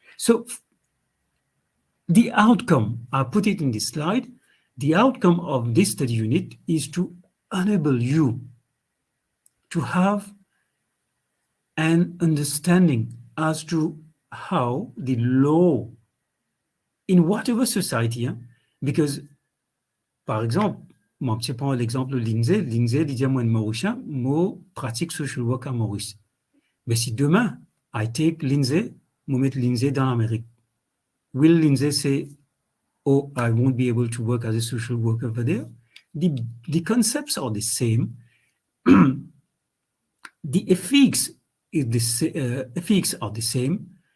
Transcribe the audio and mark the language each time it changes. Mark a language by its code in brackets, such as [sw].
[en] So the outcome, I put it in this slide, the outcome of this study unit is to enable you to have an understanding as to how the law in whatever society, because, [fr] par exemple, moi, je prends l'exemple de Lindsay. Lindsay dit, moi, Mauricien, moi, pratique social work à Maurice. Mais si demain, [en] I take Lindsay, [fr] moi, mettre Lindsay dans l'Amérique, [en] will Lindsay say, oh, I won't be able to work as a social worker over there? The concepts are the same. The ethics are the same.